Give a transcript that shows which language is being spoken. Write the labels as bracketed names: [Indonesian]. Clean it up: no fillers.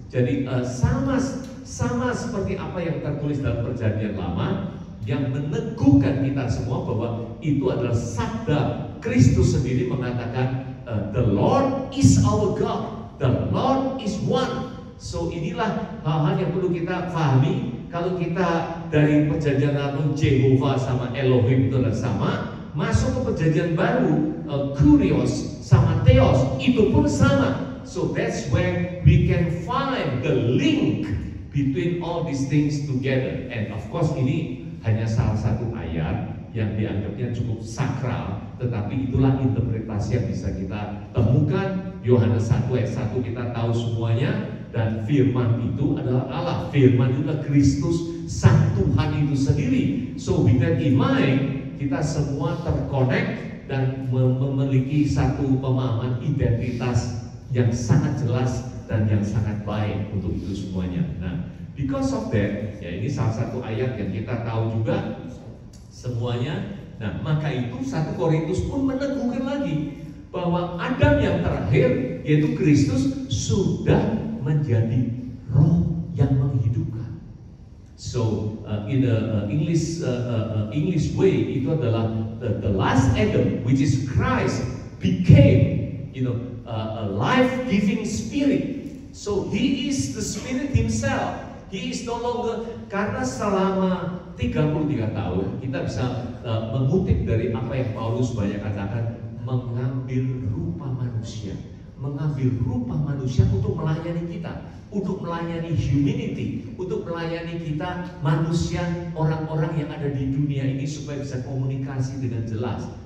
[Indonesian] Jadi sama seperti apa yang tertulis dalam Perjanjian Lama, yang meneguhkan kita semua bahwa itu adalah sabda Kristus sendiri mengatakan, [English] the Lord is our God, the Lord is one. [Indonesian] So inilah hal-hal yang perlu kita pahami. Kalau kita dari Perjanjian Lama Jehovah sama Elohim itu adalah sama, masuk ke Perjanjian Baru Kurios sama Theos itu pun sama. [English] So that's where we can find the link between all these things together. And of course [Indonesian] ini hanya salah satu ayat yang dianggapnya cukup sakral, tetapi itulah interpretasi yang bisa kita temukan. Yohanes 1 ayat 1 kita tahu semuanya, dan firman itu adalah Allah, firman itu adalah Kristus, sang Tuhan itu sendiri. [English] So with that in mind, [Indonesian] kita semua terkonek dan memiliki satu pemahaman identitas yang sangat jelas dan yang sangat baik untuk itu semuanya. Nah, [English] because of that, [Indonesian] ya ini salah satu ayat yang kita tahu juga semuanya. Nah, maka itu 1 Korintus pun meneguhkan lagi bahwa Adam yang terakhir, yaitu Kristus, sudah menjadi roh yang menghidupkan. [English] So in the English way, [Indonesian] itu adalah [English] the last Adam, which is Christ, became a life-giving spirit. So he is the spirit himself. He is no longer, [Indonesian] karena selama 33 tahun kita bisa mengutip dari apa yang Paulus banyak katakan, mengambil rupa manusia, mengambil rupa manusia untuk melayani kita, untuk melayani humanity, untuk melayani kita manusia, orang-orang yang ada di dunia ini supaya bisa komunikasi dengan jelas.